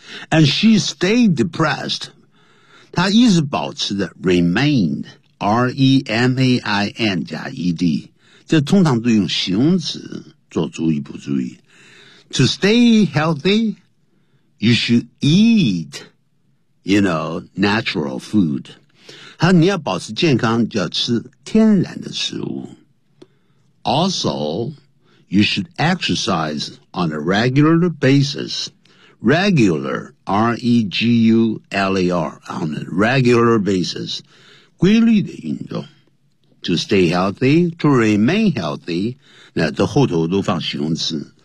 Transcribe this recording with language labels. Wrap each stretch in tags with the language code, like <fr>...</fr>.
<en>And she stayed depressed,</en> <zh>她一直保持着</zh> <en>remained, R-E-M-A-I-N</en> <zh>加 E-D, 这通常都用形容词做注意不注意。</zh> <en>To stay healthy, you should eat, you know, natural food.</en> <zh>他你要保持健康就要吃天然的食物。</zh> <en>Also, you should exercise on a regular basis. Regular, R-E-G-U-L-A-R, on a regular basis.</en> <zh>规律的运动。</zh> <en>To stay healthy, to remain healthy,</en> <zh>那这后头都放形容词。</zh>